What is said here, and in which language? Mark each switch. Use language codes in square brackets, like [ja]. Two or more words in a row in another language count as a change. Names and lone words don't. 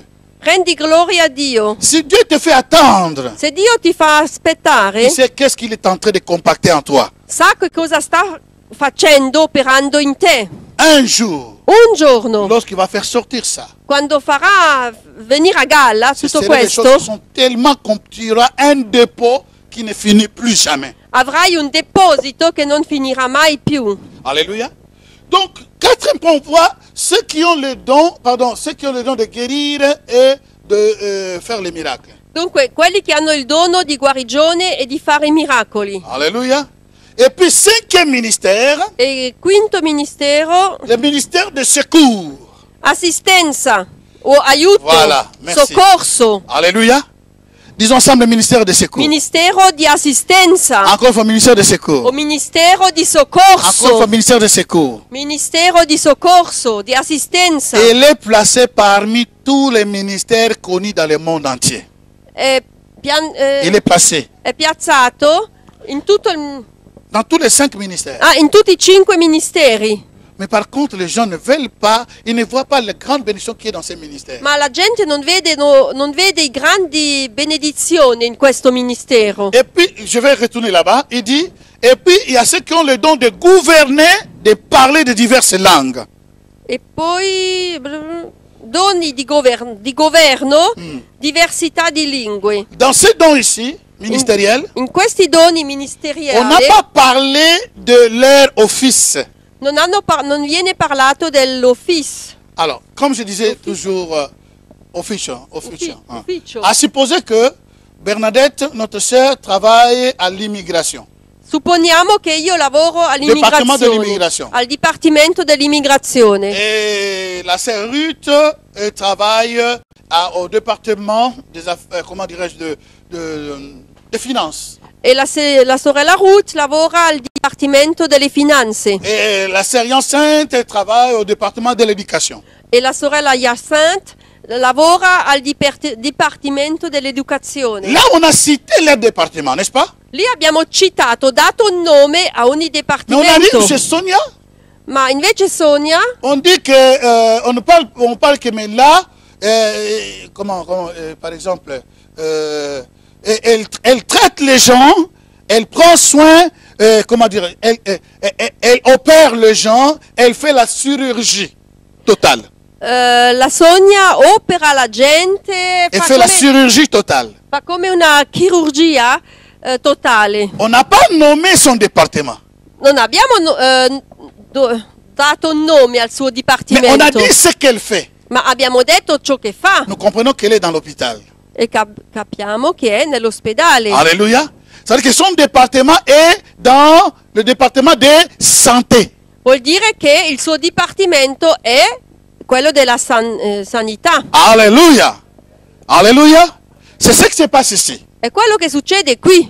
[it] rendi gloria a Dio. [fr] Si Dieu te fait attendre, [it] Se Dio ti fa aspettare, [fr] tu sais qu'est-ce qu'il est en train de compacter en toi. [it] sa che cosa sta facendo, operando in te. [fr] Un jour, [it] Un giorno, [fr] lorsqu'il va faire sortir ça, [it] quando farà venire a galla [fr] ce [it] tutto [fr] seront des choses [it] questo, [fr] qui sont tellement comme tu auras un dépôt qui ne finit plus jamais. [it] avrai un deposito che non finirà mai più. [fr] Alléluia. Donc, quatrième point, on voit ceux qui ont le don, ceux qui ont le don de guérir et de faire les miracles. [it] Dunque, quelli che hanno il dono di guarigione e di fare i miracoli. [fr] Alléluia. Et puis, cinquième ministère, [it] E quinto ministero, [fr] le ministère de secours. [it] assistenza o aiuto, [fr] Voilà, merci. [it] soccorso. [fr] Alléluia. Disons ensemble le ministère de secours. [it] Ministero di assistenza [fr] Encore une fois, ministère de [it] o [fr] secours. [it] ministero di [fr] Encore une fois, [it] soccorso. [fr] ministère de secours. [it] Ministero di soccorso, di assistenza. [fr] Et il est placé parmi tous les ministères connus dans le monde entier. [it] È, [fr] Il est placé [it] è piazzato in, tutto il, [fr] dans tous les 5 ministères. [it] in tutti i 5 ministeri. [fr] Mais par contre, les gens ne veulent pas, ils ne voient pas la grande bénédiction qui est dans ces ministères. [it] Ma la gente non vede i grandi benedizioni in questo ministero. [fr] Et puis, je vais retourner là-bas, il dit, et puis il y a ceux qui ont le don de gouverner, de parler de diverses langues. [it] E poi doni di governo, diversità di lingue. [fr] Dans ces dons ici, ministériels, [it] In questi doni [fr] on n'a [it] ministeriali [fr] pas parlé de leur office. [it] non viene parlato dell'office. [fr] Alors, comme je disais toujours, office. Hein. [it] Ufficio. [fr] À supposer que Bernadette, notre sœur, travaille à l'immigration. [it] Supponiamo che io lavoro Dipartimento dell'immigrazione. al Dipartimento dell'Immigrazione [fr] Et la sœur Ruth travaille au département des affaires, comment dirais-je, de finances. [it] e la sorella Ruth lavora al Dipartimento delle Finanze [fr] Et la sœur Hyacinthe travaille au département de l'éducation. [it] e la sorella Hyacinthe lavora al Dipartimento dell'Educazione. [fr] Là, on a cité leur département, n'est-ce pas? [it] Lì abbiamo dato un nome a ogni [fr] Mais on a dit [it] dipartimento. [fr] chez Sonia, [it] Ma invece Sonia, [fr] on dit que on parle que mais là, par exemple, elle traite les gens, elle prend soin, comment dire, elle opère les gens, elle fait la chirurgie totale. [it] la Sonia opera la gente, [fr] Elle fait la chirurgie totale. [it] fa come una chirurgia totale. [fr] On n'a pas nommé son département, [it] Non abbiamo dato un nome al suo [fr] mais on a [it] dipartimento, [fr] dit ce qu'elle fait. [it] ma abbiamo detto ciò che fa [fr] Nous comprenons qu'elle est dans l'hôpital. [it] e capiamo che è nell'ospedale. [fr] Alléluia. C'est-à-dire que son département est dans le département de santé. [it] Vuol dire che il suo dipartimento è quello della sanità. [fr] Alléluia. Alléluia. C'est ce qui se passe ici, [it] È quello che succede qui,